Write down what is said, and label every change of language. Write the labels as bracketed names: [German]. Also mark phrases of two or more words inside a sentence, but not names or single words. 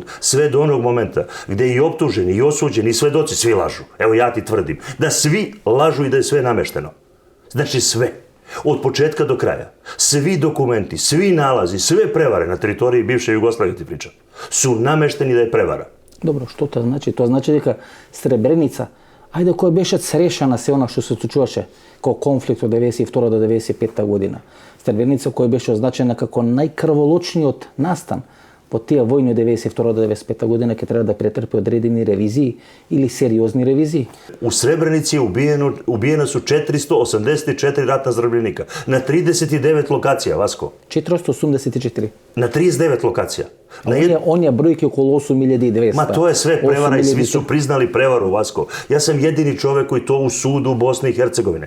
[Serbian] Sve do onog momenta gde i optuženi, i osuđeni, i svedoci, svi lažu. Evo ja ti tvrdim da svi lažu i da je sve namešteno. Znači sve. Od početka do kraja. Svi dokumenti, svi nalazi, sve prevare na teritoriji bivše Jugoslavije, ti pričam, su namešteni da je prevara. [Macedonian] Добро, што тоа значи? Тоа значи дека Сребреница, ајде која беше срешена се она што се случуваше како конфликт од 92 до 95 година. Сребреница која беше означена како најкрволочниот настан по тие војни од 92 до 95 година ќе треба да претрпи одредени ревизии или сериозни ревизии. [Serbian] U Srebrenici je ubijena su 484 ratna zarobljenika na 39 lokacija, Vasko. 484. Na 39 lokacija. On je brojke okolo 8200. Ma to je sve prevara i svi su priznali prevaru, Vasko. Ja sam jedini čovek koji to u sudu Bosne i Hercegovine.